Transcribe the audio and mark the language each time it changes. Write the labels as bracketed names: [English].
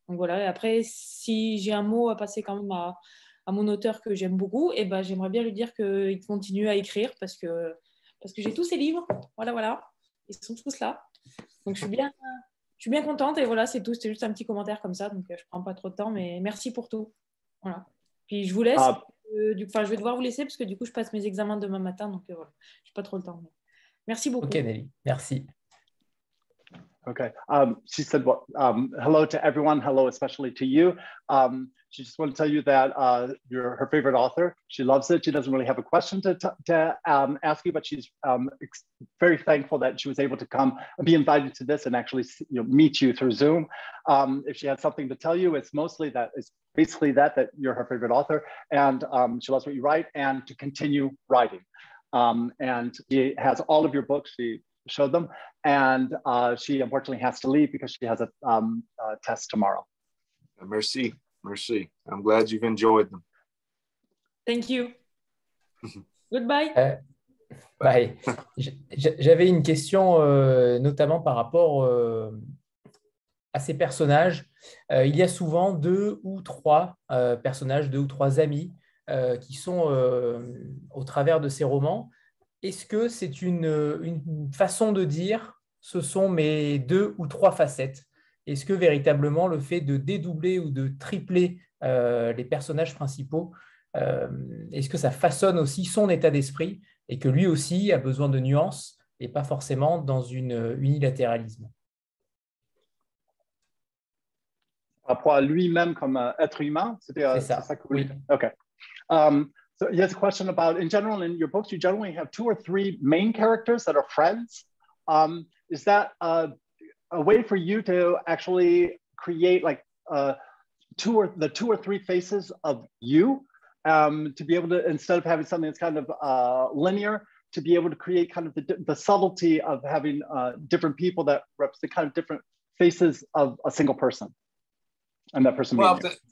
[French] Donc voilà, et après, si j'ai un mot à passer quand même à mon auteur que j'aime beaucoup, et ben, j'aimerais bien lui dire qu'il continue à écrire parce que j'ai tous ses livres. Voilà, voilà. Ils sont tous là. Donc je suis bien contente et voilà, c'est tout. C'était juste un petit commentaire comme ça. Donc je ne prends pas trop de temps, mais merci pour tout. Voilà. Puis je vous laisse. Enfin, je vais devoir vous laisser parce que du coup, je passe mes examens demain matin. Donc voilà, je n'ai pas trop le temps. Mais merci beaucoup. Ok, Nelly. Merci. [English] Okay. She said, well, hello to everyone. Hello, especially to you. She just wanted to tell you that you're her favorite author. She loves it. She doesn't really have a question to ask you, but she's very thankful that she was able to come and be invited to this and actually meet you through Zoom. If she had something to tell you, it's mostly that it's basically that you're her favorite author, and she loves what you write, and to continue writing. And she has all of your books. She showed them, and she unfortunately has to leave because she has a test tomorrow. [French] Merci, merci. [English] I'm glad you've enjoyed them. Thank you. Goodbye. Bye. [French] J'avais une question notamment par rapport à ces personnages. Il y a souvent 2 ou 3 personnages, 2 ou 3 amis qui sont au travers de ces romans. Est-ce que c'est une façon de dire ce sont mes 2 ou 3 facettes? Est-ce que véritablement le fait de dédoubler ou de tripler les personnages principaux, est-ce que ça façonne aussi son état d'esprit et que lui aussi a besoin de nuances et pas forcément dans une unilatéralisme? Rapport à lui-même comme être humain, c'est ça que vous dites? [English] Okay. So he has a question about, in general, in your books, you generally have 2 or 3 main characters that are friends. Is that a way for you to actually create like the 2 or 3 faces of you, to be able to, instead of having something that's kind of linear, to be able to create kind of the subtlety of having different people that represent kind of different faces of a single person, and that person being you?